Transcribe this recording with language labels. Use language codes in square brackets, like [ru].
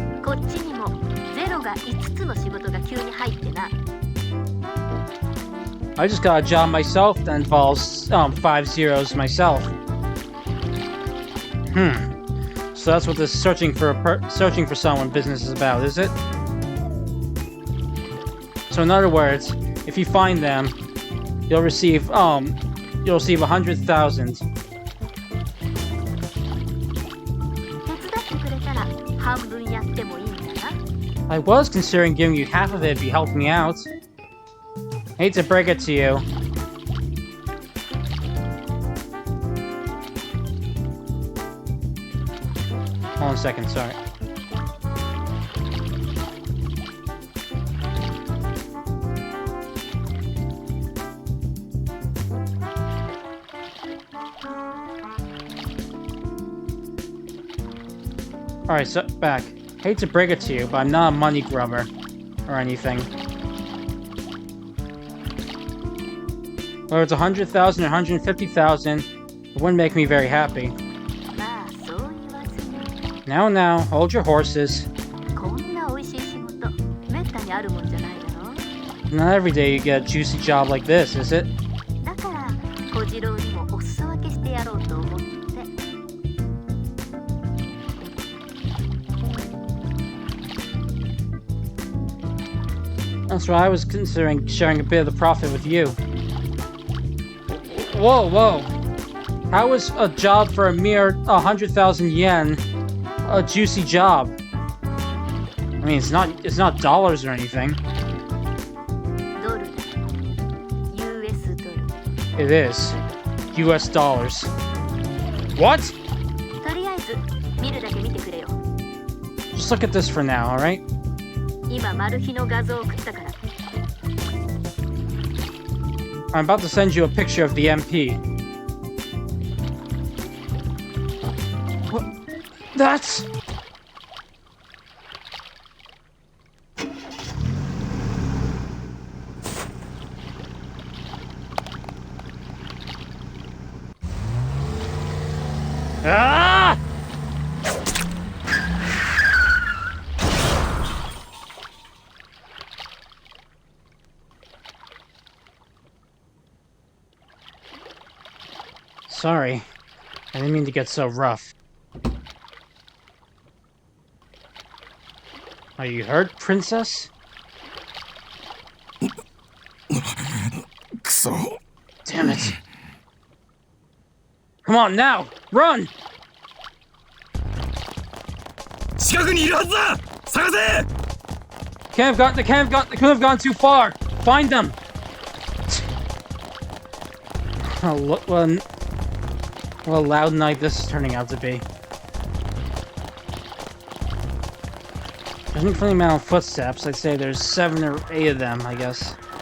[ja] こっちにもゼロが5つの仕事が急に入ってな。 [en] I just got a job myself that involves 5 zeros myself. So that's what this searching for someone business is about, is it? So in other words, if you find them, you'll receive 100,000. [ja] 手伝ってくれたら半分やってもいいんだな。 [en] I was considering giving you half of it if you helped me out. Hate to break it to you. Hold on a second, sorry. Alright, so back. Hate to break it to you, but I'm not a money grubber or anything. Whether it's 100,000 or 150,000, it wouldn't make me very happy. [ja] まあそう言わずに。 [en] Now, hold your horses. [ja] こんな美味しい仕事、めったにあるもんじゃないだろ。 [en] Not every day you get a juicy job like this, is it? [ja] だから小次郎にもお裾分けしてやろうと思って。 [en] That's why I was considering sharing a bit of the profit with you. Whoa. How is a job for a mere 100,000 yen a juicy job? I mean, it's not dollars or anything. [ja] ドルだ。US ドル。 [en] It is. US dollars. What? [ja] とりあえず見るだけ見てくれよ。 [en] Just look at this for now, alright? [ja] 今マル秘の画像を送ったから。 [en] I'm about to send you a picture of the MP. What? That's... Ah! Sorry, I didn't mean to get so rough. Are you hurt, Princess? [ja] クソ [en] Damn it. Come on now, run! [ja] 近くにいるはずだ探せ [en] They couldn't have gone too far. Find them. Oh, what a loud night this is turning out to be. Judging from the amount of footsteps, I'd say there's 7 or 8 of them, I guess.